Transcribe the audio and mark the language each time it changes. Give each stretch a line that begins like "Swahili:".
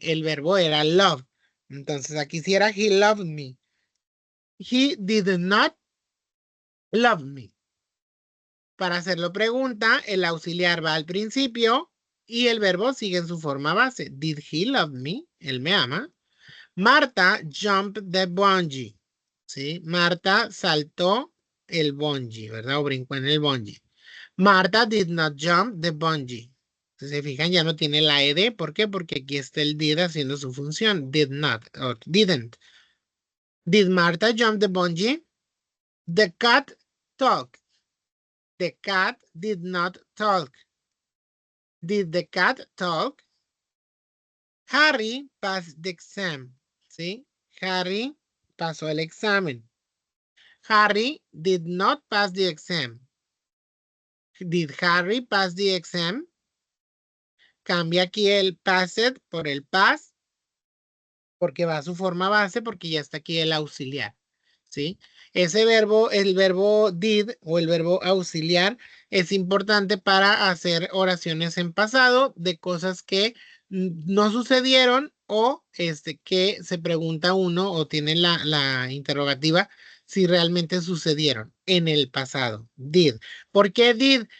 Spanish: El verbo era love. Entonces aquí sí era
English: he loved me. He did not love me.
Spanish: Para hacerlo pregunta, el auxiliar va al principio y el verbo sigue en su forma base.
English: Did he love me?
Spanish: Él me ama.
English: Marta jumped the bungee.
Spanish: ¿Sí? Marta saltó el bungee, ¿verdad? O brincó en el bungee.
English: Marta did not jump the bungee.
Spanish: Si se fijan, ya no tiene la ed. ¿Por qué? Porque aquí está el did haciendo su función.
English: Did not or didn't. Did Marta jump the bungee? The cat talked. The cat did not talk. Did the cat talk? Harry passed the exam.
Spanish: ¿Sí? Harry pasó el examen.
English: Harry did not pass the exam. Did Harry pass the exam?
Spanish: Cambia aquí el passed por el pass porque va a su forma base porque ya está aquí el auxiliar. ¿Sí? Ese verbo, el verbo did o el verbo auxiliar es importante para hacer oraciones en pasado de cosas que no sucedieron o que se pregunta uno o tiene la interrogativa si realmente sucedieron en el pasado. Did. ¿Por qué did?